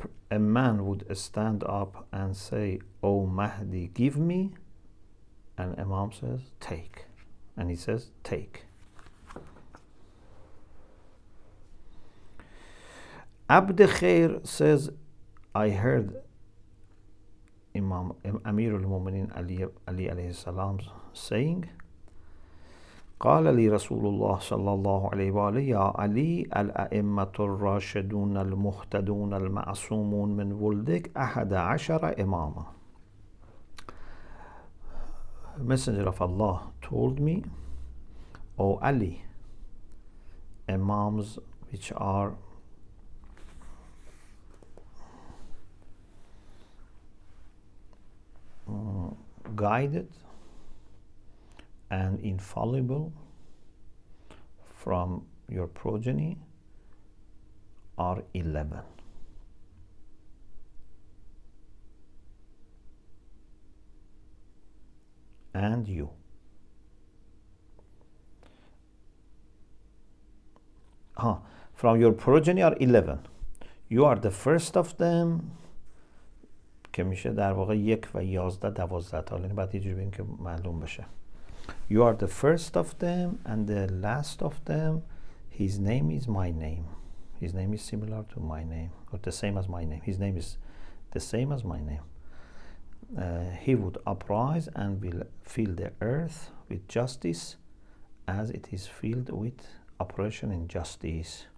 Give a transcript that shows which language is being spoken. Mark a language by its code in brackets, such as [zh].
[en] A man would stand up and say, "O Mahdi, give me," and Imam says, "Take," and he says, "Take." Abd Khair says, I heard Imam Amir al-Mu'minin Ali alayhi salam saying, [ar] قال لي رسول الله صلى الله عليه وآله يا علي الأئمة الراشدون المهتدون المعصومون من ولدك 11 إماما. [en] Messenger of Allah told me, O Ali, Imams which are guided and infallible from your progeny are 11. And you. From your progeny are 11. You are the first of them. [fa] که میشه در واقع 1 و 11 12 تا، یعنی بعد یه جوری بگیم که معلوم بشه. [en] You are the first of them and the last of them. His name is my name. His name is similar to my name, or the same as my name. His name is the same as my name. He would uprise and will fill the earth with justice as it is filled with operation in justice.